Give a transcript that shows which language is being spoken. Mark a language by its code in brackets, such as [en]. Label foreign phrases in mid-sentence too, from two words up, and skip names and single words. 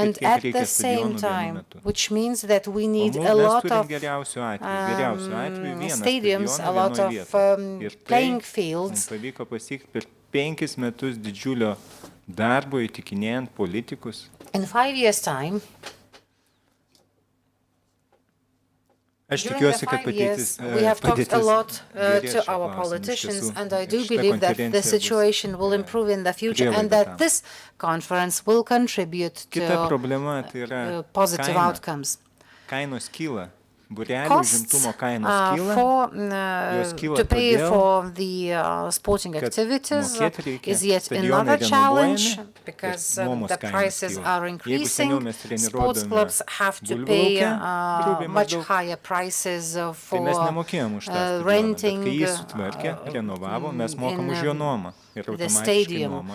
[en] And [lt] kiek [en] at [lt] reikia [en] the same [lt] stadionų vienu [en] time, [lt] metu. [en] which means that we [lt] O [en] need [lt] mes [en] a lot [lt] turim [en] of [lt] geriausių atvejų. Geriausių atvejų vienas [en] stadiums, [lt] stadionas [en] a lot [lt] vienoj [en] of [lt] vietoj. Ir tai [en] playing [lt] mums [en] fields. [lt] pavyko pasiekti per 5 metus didžiulio darbo įtikinėjant politikus. [en] In 5 years' time, [lt] Aš [en] during [lt] tikiuosi, [en] the [lt] kad [en] 5 years, [lt] padėtis [en] we have talked a [lt] padėtis [en] lot [lt] gerės [en] to [lt] šiuo [en] our [lt] klausimu, iš [en] politicians, [lt] tiesų. [en] and I do [lt] Ir šita [en] believe that the [lt] konferencija bus, [en] situation will improve in the future and [lt] prielaida [en] that [lt] tam. [en] this conference will contribute [lt] Kita [en] to [lt] problema tai yra [en] positive [lt] kaina. [en] outcomes. [lt] Kainos kyla [en] costs to pay for the sporting activities is yet another challenge because the prices are increasing. Sports clubs have to pay much higher prices for renting the stadium.